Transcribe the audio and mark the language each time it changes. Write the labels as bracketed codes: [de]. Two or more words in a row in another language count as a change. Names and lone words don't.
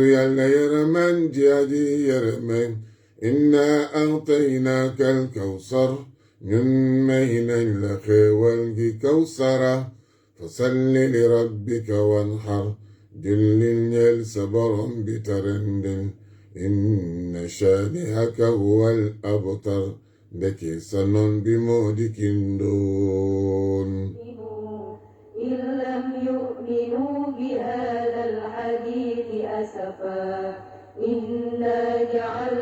[wo] yàlla yaramaan ji aji yërëme [ar] إنا أعطيناك الكوثر [wo] ñun may nañ la xéewal gi kawsara [ar] فصل لربك وانحر [wo] jullil ñeel sa borom bi tarandil [ar] إن شانئك هو الأبتر [wo] ndeke sa noon bi moo di kindoon [ar] إن لم يؤمنوا بهذا الحديث أسفا إنا جعلنا